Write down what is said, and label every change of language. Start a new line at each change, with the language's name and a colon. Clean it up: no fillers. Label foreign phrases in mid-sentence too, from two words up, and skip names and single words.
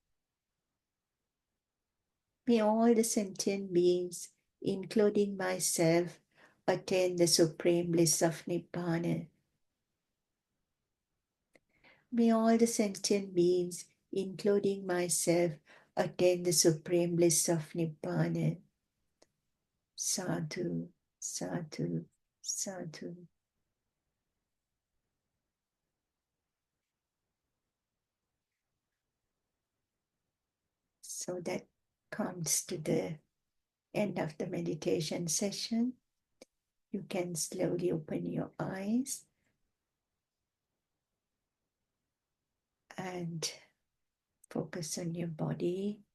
English: May all the sentient beings, including myself, attain the supreme bliss of Nibbana. May all the sentient beings, including myself, attain the supreme bliss of Nibbana.
Pali: Sadhu, sadhu, sadhu.
English: So that comes to the end of the meditation session. You can slowly open your eyes and focus on your body.